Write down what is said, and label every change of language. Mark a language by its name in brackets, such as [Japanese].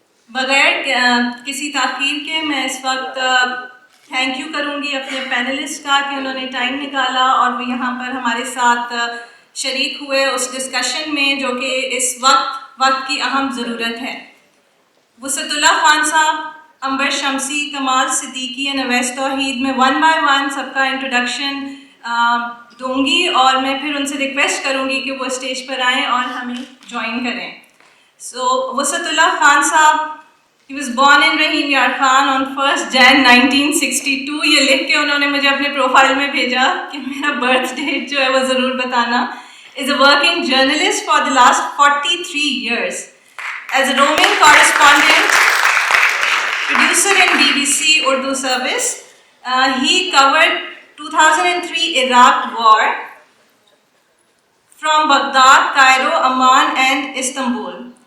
[Hindi] बग़ैर किसी ताख़ीर के मैं इस वक्त थैंक यू करूँगी अपने पैनलिस्ट का कि उन्होंने टाइम निकाला और वो यहाँ पर हमारे साथ शरीक हुए उस डिस्कशन में जो कि इस वक्त की अहम ज़रूरत है. वसतुल्लाह खान साहब, अंबर शमसी, कमाल सिद्दीकी एंड अवैस तौहीद में [English] 1 by 1 [Hindi] सबका इंट्रोडक्शन दूंगी और मैं फिर उनसे रिक्वेस्ट करूंगी कि वो स्टेज पर आएँ और हमें ज्वाइन करें. [English] So Wasatullah Khan sahab, he was born in Rahim Yar Khan on 1st Jan 1962. [Hindi] ये लिख के उन्होंने मुझे अपने प्रोफाइल में भेजा कि मेरा बर्थ डेट जो है वो ज़रूर बताना. [English] is a working journalist for the last 43 years. As a roaming correspondent, producer in BBC Urdu service, he covered 2003 Iraq war from Baghdad, Cairo, Amman and Istanbul.